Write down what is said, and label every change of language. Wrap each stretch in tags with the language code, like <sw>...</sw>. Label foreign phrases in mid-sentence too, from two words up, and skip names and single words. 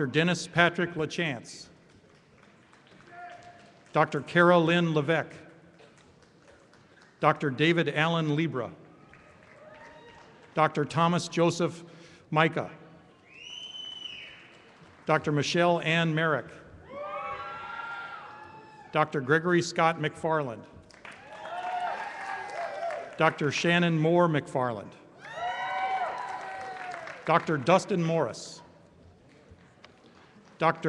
<en>Dennis Patrick LaChance, Dr. Kara Lynn Levesque, Dr. David Allen Libra, Dr. Thomas Joseph Micah, Dr. Michelle Ann Merrick, Dr. Gregory Scott McFarland, Dr. Shannon Moore McFarland, Dr. Dustin Morris, Dr.</en>